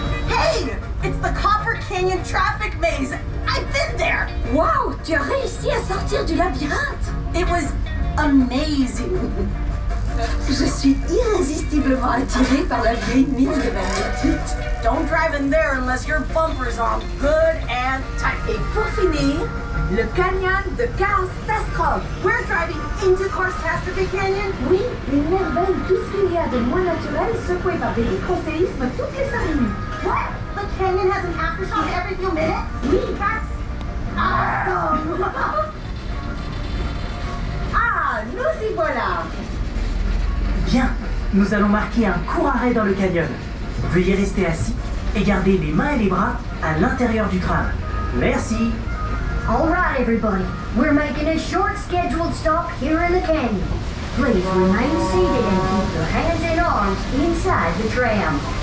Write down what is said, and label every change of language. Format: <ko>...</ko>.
<en>Hey, it's the Copper Canyon traffic maze. I've been there.</en> <fr>Wow, tu as réussi à sortir du labyrinthe.</fr> <en>It was amazing.</en> <fr>Je suis irrésistiblement attirée par la vieille mine de magnétite.</fr> <en>Don't drive in there unless your bumpers are good and tight.</en> <fr>Et pour finir, le canyon de Catastrophe.</fr> <en>We're driving into Catastrophe Canyon?</en> <fr>Oui, une merveille, tout ce qu'il y a de moins naturel, secoué par des microséismes toutes les 5 minutes.</fr> <en>What? The canyon has an aftershock every few minutes?</en> <fr>Oui,</fr> <en>that's awesome!</en> <fr>Ah, nous y voilà! Bien, nous allons marquer un court arrêt dans le canyon. Veuillez rester assis et garder les mains et les bras à l'intérieur du tram. Merci.</fr> <en>All right, everybody. We're making a short scheduled stop here in the canyon. Please remain seated and keep your hands and arms inside the tram.</en>